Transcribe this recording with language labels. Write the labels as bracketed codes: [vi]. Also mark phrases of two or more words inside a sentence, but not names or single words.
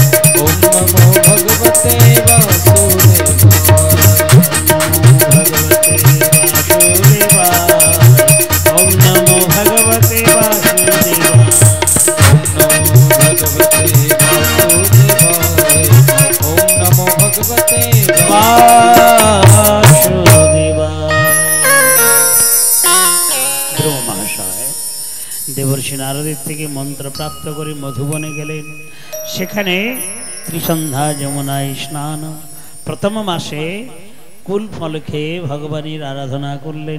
[sa] ओम नमो भगवते वासुदेवाय। ओम नमो भगवते वासुदेवाय। ओम नमो भगवते वासुदेवाय। [bn] ধ্রুব মহাশয় দেবর্ষি নারদের থেকে মন্ত্র প্রাপ্ত করে মধুবনে গেলেন। সেখানে ত্রিসন্ধ্যা যমুনায় স্নান, প্রথম মাসে কুল ফল খেয়ে ভগবানের আরাধনা করলেন।